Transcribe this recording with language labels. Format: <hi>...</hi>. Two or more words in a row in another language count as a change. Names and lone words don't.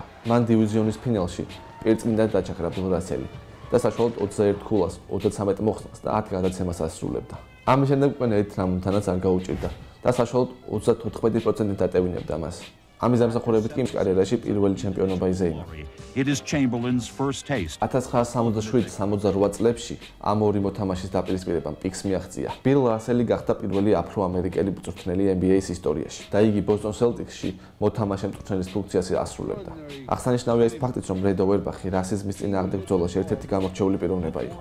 <ka>მან დივიზიონის ფინალში პირწმინდად დაჩაქრა ბილ რასელი და საშუალოდ 21 ქულას, 33 მოხსნას და 10 გადაცემას ასრულებდა. ამის შემდეგ უკვე ერთ რამთანაც არ გაუჭირდა და საშუალოდ 34% დატევინებდა მას. ამის დამსახურებით კი კარიერაში პირველი ჩემპიონობა იზეიმა.</ka> <en>It is Chamberlain's first taste.</en> <ka>1967-68 წლებში ამ ორი მოთამაშის დაპირისპირებამ პიკს მიაღწია. ბილ რასელი გახდა პირველი აფრო-ამერიკელი მწვრთნელი NBA-ის ისტორიაში და იგი ბოსტონ სელტიკსში მოთამაშე მწვრთნელის ფუნქციას ასრულებდა. აღსანიშნავია ის ფაქტიც, რომ რედ ოერბახი რასიზმის წინააღმდეგ ბრძოლაში ერთ-ერთი გამორჩეული პიროვნება იყო.</ka>